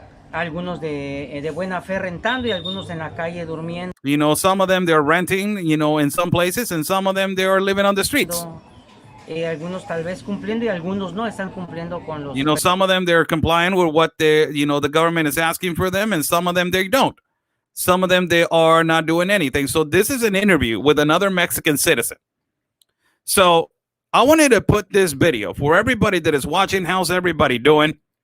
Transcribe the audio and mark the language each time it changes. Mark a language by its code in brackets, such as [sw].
[es] Algunos de buena fe rentando y algunos en la calle durmiendo. [en] You know, some of them they're renting, you know, in some places, and some of them they are living on the streets. [es] Algunos tal vez cumpliendo y algunos no están cumpliendo con los. [en] You know, some of them they're complying with what the government is asking for them, and some of them they don't. Some of them they are not doing anything. So this is an interview with another Mexican citizen. So I wanted to put this video for everybody that is watching. How's everybody doing?